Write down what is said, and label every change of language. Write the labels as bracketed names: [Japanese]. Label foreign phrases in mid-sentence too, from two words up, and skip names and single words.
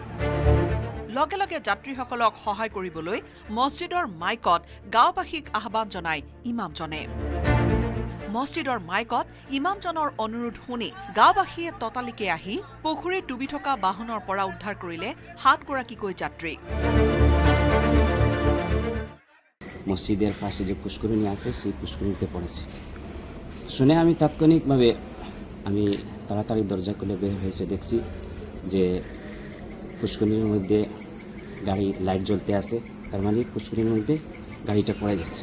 [Assamese] লগে লগে যাত্ৰীসকলক সহায় কৰিবলৈ মছজিদৰ মাইকত গাঁওবাসীক আহ্বান জনায় ইমামজনে। মছজিদৰ মাইকত ইমামজনৰ অনুৰোধ শুনি গাঁওবাসীয়ে ততালিকে আহি পুখুৰীত ডুবি থকা বাহনৰ পৰা উদ্ধাৰ কৰিলে 7 গৰাকীকৈ যাত্ৰীক। [Bangla] মসজিদের পাশে যে পুষ্করিণী আছে সেই পুষ্করিণীতে পড়েছে শুনে আমি তাৎক্ষণিকভাবে আমি তাড়াতাড়ি দরজা খুলে বের হয়েছে, দেখছি যে পুষ্করিণীর মধ্যে গাড়ি লাইট জ্বলতে আছে, তার মানে পুষ্করিণীর মধ্যে গাড়িটা পড়ে গেছে।